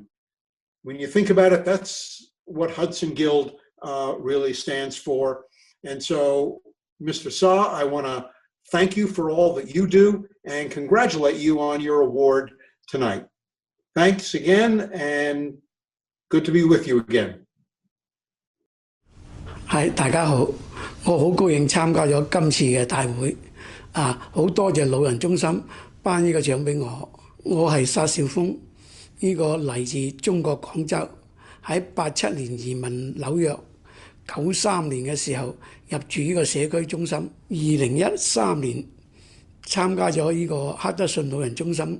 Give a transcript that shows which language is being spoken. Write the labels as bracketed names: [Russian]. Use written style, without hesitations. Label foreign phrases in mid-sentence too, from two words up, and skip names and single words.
[English] When you think about it, that's what Hudson Guild really stands for. And so, Mr. Sa, I want to thank you for all that you do and congratulate you on your award tonight. Thanks again, and good to be with you again. [Cantonese] 大家好，我好高興參加咗今次嘅大會，好多謝老人中心頒呢個獎俾我。我係沙少峰，嚟自中國廣州，喺87年移民紐約，93年嘅時候入住呢個社區中心，2013年參加咗呢個克德遜老人中心。